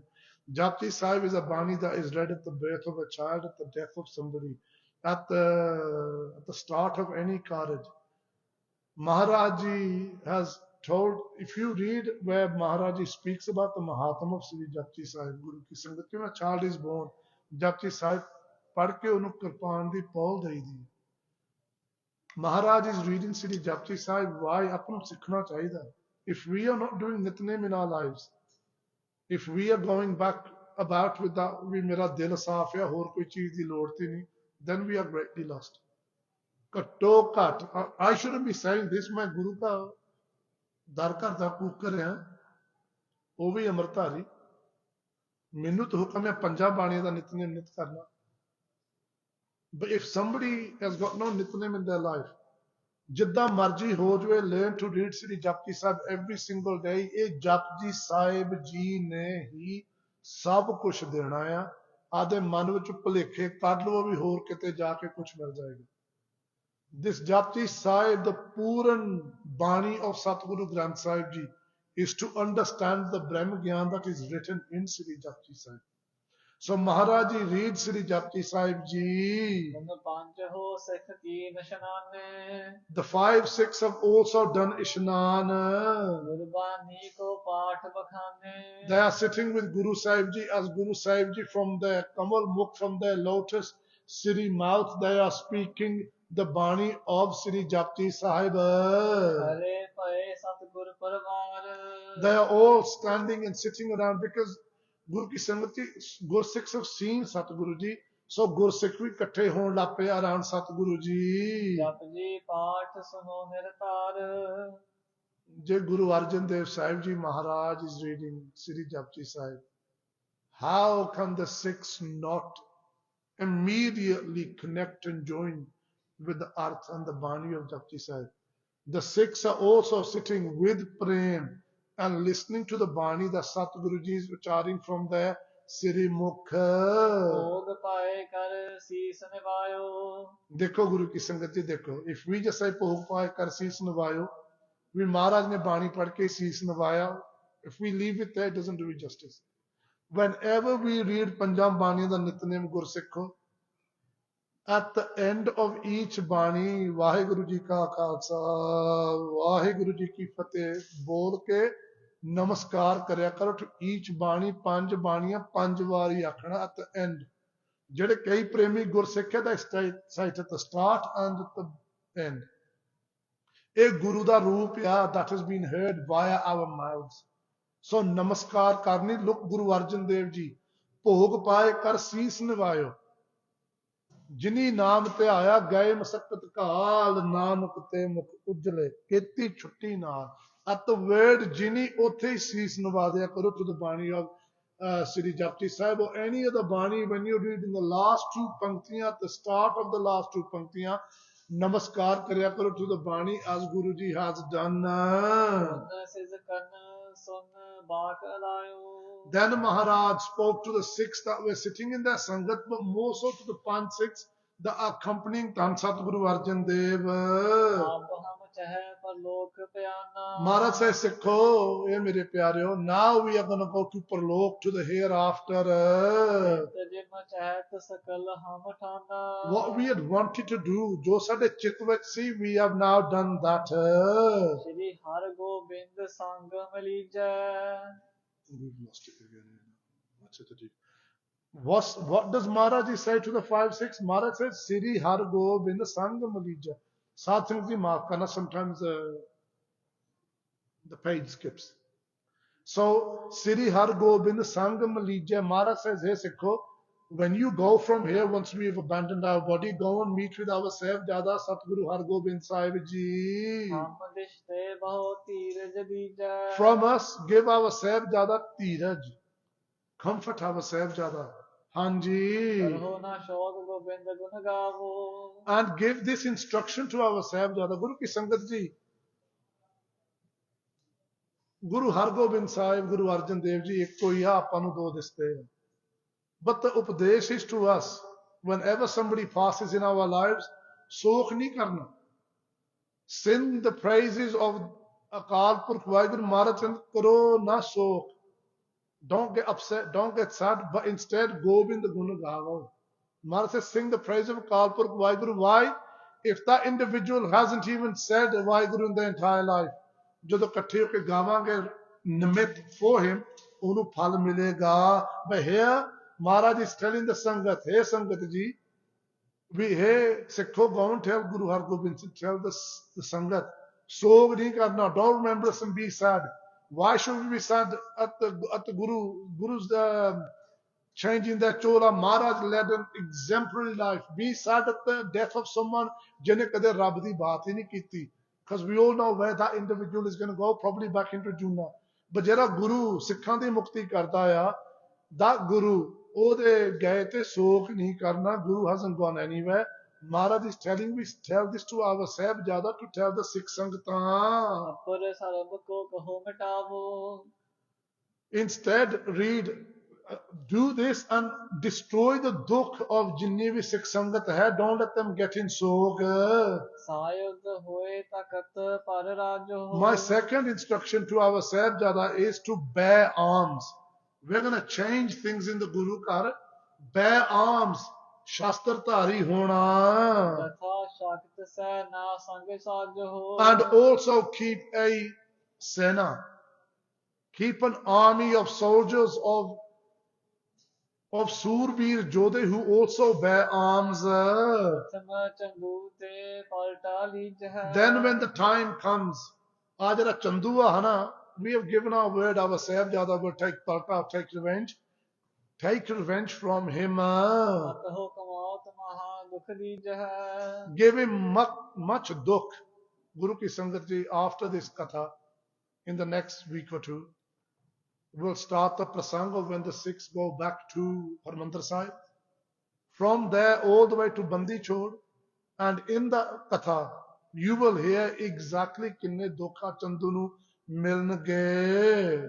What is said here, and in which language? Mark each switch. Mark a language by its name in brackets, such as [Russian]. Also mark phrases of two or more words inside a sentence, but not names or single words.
[English] Japji Sahib is a Bani that is read at the birth of a child, at the death of somebody, at the start of any carriage. Maharaj Ji has told, if you read where Maharaj Ji speaks about the Mahatam of Sri Japji Sahib, [Punjabi] ਗੁਰੂ ਕੀ ਸੰਗਤ, [English] when a child is born, [Punjabi] Japji Sahib ਪੜ੍ਹ ਕੇ ਉਹਨੂੰ ਕਿਰਪਾਨ ਦੀ ਪੌਲ ਦੇਈਦੀ. [English] Maharaj is reading Sri Japji Sahib. Why? [Punjabi] ਆਪਾਂ ਨੂੰ ਸਿੱਖਣਾ ਚਾਹੀਦਾ. [English] If we are not doing Nitnem in our lives, if we are going back about with that, [Punjabi] ਵੀ ਮੇਰਾ ਦਿਲ ਸਾਫ਼ ਹੈ, ਹੋਰ ਕੋਈ ਚੀਜ਼ ਦੀ ਲੋੜ ਤੇ ਨਹੀਂ, [English] then we are greatly lost. [Punjabi] ਘੱਟੋ ਘੱਟ, [English] I shouldn't be saying this, [Punjabi] ਮੈਂ ਗੁਰੂ ਦਾ ਦਰ ਘਰ ਦਾ ਕੂਕਰ ਰਿਹਾ, ਉਹ ਵੀ ਅੰਮ੍ਰਿਤਧਾਰੀ, ਮੈਨੂੰ ਤਾਂ ਹੁਕਮ ਹੈ ਪੰਜਾਂ ਬਾਣੀਆਂ ਦਾ ਨਿਤਨੇਮ ਨਿਤ ਕਰਨਾ. [English] But if somebody has got no Nitnem in their life, [Punjabi] ਜਿੱਦਾਂ ਮਰਜੀ ਹੋ ਜਾਵੇ, [English] learn to read Sri Japji Sahib every single day. [Punjabi] ਇਹ ਜਪਜੀ ਸਾਹਿਬ ਜੀ ਨੇ ਹੀ ਸਭ ਕੁਝ ਦੇਣਾ ਆ. ਆਦੇ ਮਨ ਵਿੱਚ ਭੁਲੇਖੇ ਕੱਢ ਲਵੋ ਵੀ ਹੋਰ ਕਿਤੇ ਜਾ ਕੇ ਕੁਝ ਮਿਲ ਜਾਏਗਾ. [English] This Japji Sahib, the Puran Bani of Satguru Granth Sahib Ji, is to understand the [Punjabi] ਬ੍ਰਹਮ ਗਿਆਨ [English] that is written in Sri Japji Sahib. So Maharaj Ji reads Sri Japji Sahib Ji. The 5 Sikhs have also done Ishnan. They are sitting with Guru Sahib Ji as Guru Sahib Ji from their [Punjabi] ਕਮਲ ਮੁਖ, [English] from their lotus Sri mouth, they are speaking the Bani of Sri Japji Sahib. They are all standing and sitting around because [Punjabi] ਗੁਰੂ ਕੀ ਸੰਗਤ ਜੀ, [English] Gursikhs have seen Satguru Ji, so Gursikh [Punjabi] ਵੀ ਇਕੱਠੇ ਹੋਣ ਲੱਗ ਪਏ [English] around Satguru Ji. [Punjabi] ਜਪਜੀ ਪਾਠ ਸੁਨੋ ਨਿਰਤਾਰ. [English] ਜੇ Guru Arjan Dev Sahib Ji Maharaj is reading Sri Japji Sahib, how can the Sikhs not immediately connect and join with the Arth and the Bani of Japji Sahib? The Sikhs are also sitting with Prem and listening to the Bani that Satguru Ji is ucharing from their [Punjabi] ਸ੍ਰੀ ਮੁਖ. ਦੇਖੋ ਗੁਰੂ ਕੀ ਸੰਗਤ ਜੀ, ਦੇਖੋ. [English] If we just say [Punjabi] ਭੋਗ ਪਾਏ ਕਰ ਸੀਸ ਨਿਵਾਇਓ, [English] we [Punjabi] ਮਹਾਰਾਜ ਨੇ ਬਾਣੀ ਪੜ੍ਹ ਕੇ ਸੀਸ ਨਿਵਾਇਆ. [English] If we leave it there, it doesn't do it justice. Whenever we read [Punjabi] ਪੰਜਮ ਬਾਣੀ ਦਾ ਨਿਤਨੇਮ ਗੁਰਸਿੱਖੋ, [English] at the end of each Bani, [Punjabi] ਵਾਹਿਗੁਰੂ ਜੀ ਕਾ ਖ਼ਾਲਸਾ, ਵਾਹਿਗੁਰੂ ਜੀ ਕੀ ਫ਼ਤਿਹ, ਬੋਲ ਕੇ ਨਮਸਕਾਰ ਕਰਿਆ ਕਰੋ [English] to each Bani, [Punjabi] ਪੰਜ ਬਾਣੀਆਂ, ਪੰਜ ਵਾਰੀ ਆਖਣਾ [English] at the end. [Punjabi] ਜਿਹੜੇ ਕਈ ਪ੍ਰੇਮੀ ਗੁਰਸਿੱਖ ਹੈ, [English] that cite at the start and at the end. [Punjabi] ਇਹ ਗੁਰੂ ਦਾ ਰੂਪ ਆ, [English] that has been heard via our mouths. [Punjabi] So ਨਮਸਕਾਰ ਕਰਨੀ, look Guru Arjan Dev Ji, ਭੋਗ ਪਾਏ ਕਰ ਸੀਸ ਨਿਵਾਇਓ. ਜਿਨੀ ਨਾਮ ਧਿਆਇਆ ਗਏ ਮਸਕਤ ਕਾਲ, ਨਾਨਕ ਤੇ ਮੁਖ ਉਜਲੇ ਕੀਤੀ ਛੁੱਟੀ ਨਾਲ. [English] At the word [Punjabi] ਜਿਨੀ ਉੱਥੇ ਹੀ ਸੀਸ ਨਿਵਾ ਦਿਆ ਕਰੋ [English] to the Bani of Sri Japji Sahib or any other Bani. When you read in the last 2 panktiyan, at the start of the last 2 panktiyan, [Punjabi] ਨਮਸਕਾਰ ਕਰਿਆ ਕਰੋ [English] to the Bani as Guru Ji has done. Then Maharaj spoke to the Sikhs that were sitting in their Sangat, but more so to the 5 Sikhs that are accompanying Dhan Satguru Arjan Dev. [Punjabi] ਚਹਿ ਪਰਲੋਕ ਪਿਆਨਾ Maharaj says, ਸਿੱਖੋ, ਯੇ ਮੇਰੇ ਪਿਆਰਿਓ, [English] now we are going to go to Parlok, to the hereafter. [Punjabi] ਜਿਮ ਚਹਿਤ ਸਕਲ ਹਮ ਠਾਨਾ [English] What we had wanted to do, [Punjabi] ਜੋ ਸਾਡੇ ਚਿੱਤ ਵਿੱਚ ਸੀ, [English] we have now done that. [Punjabi] ਸ਼੍ਰੀ ਹਰਿ ਗੋਬਿੰਦ ਸੰਗ ਮਲੀਜੈ [English] We've lost it again. What's it to do? What does Maharaj say to the 5-6? Maharaj says, [Punjabi] ਸ੍ਰੀ ਹਰਿ ਗੋਬਿੰਦ ਸੰਗ ਮਿਲੀਜੈ. ਸਤਿਸੰਗ ਜੀ ਮਾਫ਼ ਕਰਨਾ, [English] sometimes the page skips. So, [Punjabi] ਸ੍ਰੀ ਹਰਿ ਗੋਬਿੰਦ ਸੰਗ ਮਿਲੀਜੈ. [English] Maharaj says, hey Sikho, when you go from here, once we have abandoned our body, go and meet with our Sahibjada Satguru Har Gobind Sahib Jee. [Punjabi] ਹਮ ਦਿਸ਼ਤੇ ਬਹੁ ਧੀਰਜ ਦੀਜੈ [English] From us, give our Sahibjada Tiraj. Comfort our Sahibjada. Hanji. [Punjabi] ਕਰੋ ਨਾ ਸ਼ੋਕ ਗੋਬਿੰਦ ਗੁਣ ਗਾਵੋ [English] And give this instruction to our Sahibjada. [Punjabi] ਗੁਰੂ ਕੀ ਸੰਗਤ ਜੀ. ਗੁਰੂ ਹਰਿਗੋਬਿੰਦ ਸਾਹਿਬ, ਗੁਰੂ ਅਰਜਨ ਦੇਵ ਜੀ, ਇੱਕੋ ਹੀ ਆਪਾਂ ਨੂੰ ਦੋ ਦਿਸਦੇ. [English] But the upadesh is to us. Whenever somebody passes in our lives, [Punjabi] ਸੋਗ ਨਹੀਂ ਕਰਨਾ. [English] Sing the praises of Akal Purkh Vaheguru Maharaj and [Punjabi] ਕਰੋ ਨਾ ਸੋਗ. [English] Don't get upset, don't get sad, but instead [Punjabi] ਗੋਬਿੰਦ ਗੁਣ ਗਾਵੋ. [English] Maharaj says, sing the praise of Akal Purkh Vaheguru. Why? If that individual hasn't even said Vaheguru in their entire life, [Punjabi] ਜਦੋਂ ਇਕੱਠੇ ਹੋ ਕੇ ਗਾਵਾਂਗੇ ਨਿਮਿਤ [English] for him, [Punjabi] ਉਹਨੂੰ ਫਲ ਮਿਲੇਗਾ. [English] But here, Maharaj is telling the Sangat, hey [Punjabi] ਸੰਗਤ ਜੀ, [English] hey Sikho, go and tell Guru Har Gobind, tell the Sangat, [Punjabi] ਸੋਗ ਨਹੀਂ ਕਰਨਾ, [English] don't remember us and be sad. Why should we be sad at the Guru's changing their chola? Maharaj led an exemplary life. Be sad at the death of someone [Punjabi] ਜਿਹਨੇ ਕਦੇ ਰੱਬ ਦੀ ਬਾਤ ਹੀ ਨਹੀਂ ਕੀਤੀ. [English] Because we all know where that individual is going to go, probably back into Juna. [Punjabi] But ਜਿਹੜਾ ਗੁਰੂ ਸਿੱਖਾਂ ਦੀ ਮੁਕਤੀ ਕਰਦਾ ਆ, [English] that Guru, [Punjabi] ਉਹਦੇ ਗਏ ਤੇ ਸੋਖ ਨਹੀਂ ਕਰਨਾ. [English] Guru hasn't gone anywhere. Maharaj is telling me, tell this to our Sahibjada, to tell the Sikh Sangatan. [Punjabi] ਅਪਰ ਸਰਬ ਕੋ ਕਹੋ ਮਿਟਾਵੋ [English] Instead, read, do this and destroy the dukh of [Punjabi] ਜਿੰਨੀ ਵੀ ਸਿੱਖ ਸੰਗਤ ਹੈ. [English] Don't let them get in sog. [Punjabi] ਸਾਯੁਧ ਹੋਏ ਤਖਤ ਪਰ ਰਾਜੋ [English] My second instruction to our Sahibjada is to bear arms. We're going to change things in the Guru Kar. Bear arms. [Punjabi] ਸ਼ਸਤਰਧਾਰੀ ਹੋਣਾ. ਕਥਾ ਸ਼ਕਤ ਸੈ ਨਾ ਸੰਗ ਸਾਜੋ [English] And also keep a sena. Keep an army of soldiers, of [Punjabi] ਸੂਰਬੀਰ ਜੋਧੇ [English] who also bear arms. [Punjabi] ਸਮ ਚੰਦੂ ਤੇ ਪਲਟਾ ਲੀਜੈ [English] Then when the time comes, Ajara Chandua Hana, we have given our word, our Sahibjada will take Palta, take revenge. Take revenge from him. [Punjabi] ਕਹੋ ਕਮਾਤ ਮਹਾ ਦੁਖ ਦੀਜੈ [English] Give him much dukh. [Punjabi] ਗੁਰੂ ਕੀ ਸੰਗਤ ਜੀ, [English] after this Katha, in the next week or two, we'll start the Parsang of when the Sikhs go back to Harmandir Sahib. From there all the way to Bandi Chod. And in the Katha, you will hear exactly [Punjabi] ਕਿੰਨੇ ਦੁੱਖ ਚੰਦੂ ਨੂੰ ਮਿਲਣਗੇ.